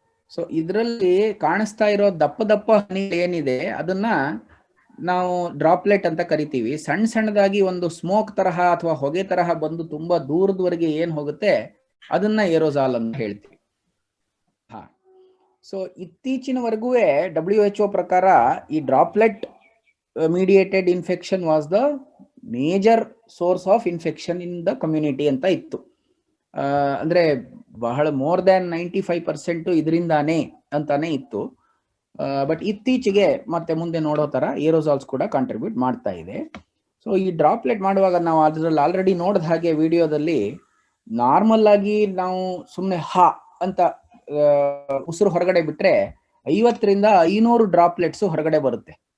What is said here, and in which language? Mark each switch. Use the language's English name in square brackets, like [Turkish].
[Kannada] So ಇದರಲ್ಲಿ ಕಾಣಿಸ್ತಾ ಇರೋ ದಪ್ಪ ಹನಿ ಏನಿದೆ ಅದನ್ನ ನಾವು ಡ್ರಾಪ್ಲೆಟ್ ಅಂತ ಕರಿತೀವಿ. ಸಣ್ಣದಾಗಿ ಒಂದು ಸ್ಮೋಕ್ ತರಹ ಅಥವಾ ಹೊಗೆ ತರಹ ಬಂದು ತುಂಬಾ ದೂರದವರೆಗೆ ಏನ್ ಹೋಗುತ್ತೆ ಅದನ್ನ ಏರೋಸಾಲ್ ಅಂತ ಹೇಳ್ತೀವಿ. ಹಾ, ಸೊ ಇತ್ತೀಚಿನವರೆಗೂ WHO ಪ್ರಕಾರ ಈ droplet [English] mediated infection was the major source of infection in the community [Kannada] ಅಂತ ಇತ್ತು. ಅಂದ್ರೆ ಬಹಳ ಮೋರ್ ದ್ಯಾನ್ 95% ಇದರಿಂದಾನೇ ಅಂತಾನೆ ಇತ್ತು. ಬಟ್ ಇತ್ತೀಚೆಗೆ ಮತ್ತೆ ಮುಂದೆ ನೋಡೋ ತರ ಏರೋಸಾಲ್ಸ್ ಕೂಡ ಕಾಂಟ್ರಿಬ್ಯೂಟ್ ಮಾಡ್ತಾ ಇದೆ. ಸೊ ಈ ಡ್ರಾಪ್ಲೆಟ್ ಮಾಡುವಾಗ ನಾವು ಅದ್ರಲ್ಲಿ ಆಲ್ರೆಡಿ ನೋಡಿದ ಹಾಗೆ ವಿಡಿಯೋದಲ್ಲಿ ನಾರ್ಮಲ್ ಆಗಿ ನಾವು ಸುಮ್ಮನೆ ಹಾ ಅಂತ ಉಸಿರು ಹೊರಗಡೆ ಬಿಟ್ರೆ 50 ರಿಂದ 500 ಡ್ರಾಪ್ಲೆಟ್ಸ್ ಹೊರಗಡೆ ಬರುತ್ತೆ.